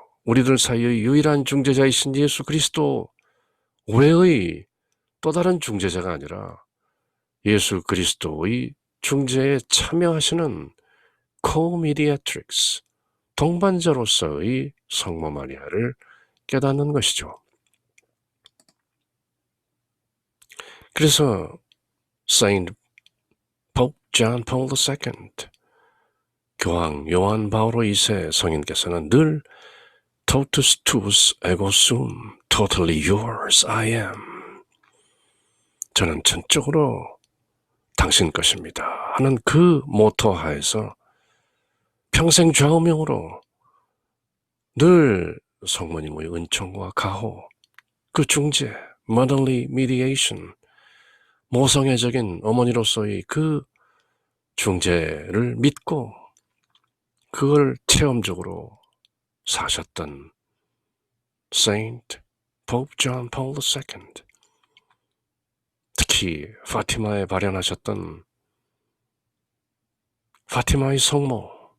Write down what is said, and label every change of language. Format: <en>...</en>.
<ko>우리들 사이의 유일한 중재자이신 예수 그리스도 외의 또 다른 중재자가 아니라 예수 그리스도의 중재에 참여하시는 co-mediatrix, 동반자로서의 성모 마리아를 깨닫는 것이죠. 그래서 Saint Pope John Paul II, 교황 요한 바오로 2세 성인께서는 늘</ko> <la>Totus tuus ego sum,</la> <en>totally yours I am.</en> <ko>저는 전적으로 당신 것입니다 하는 그 모토 하에서 평생 좌우명으로 늘 성모님의 은총과 가호, 그 중재,</ko> <en>motherly mediation,</en> <ko>모성애적인 어머니로서의 그 중재를 믿고 그걸 체험적으로 사셨던 Saint Pope John Paul II, 특히 파티마에 발현하셨던 파티마의 성모,</ko>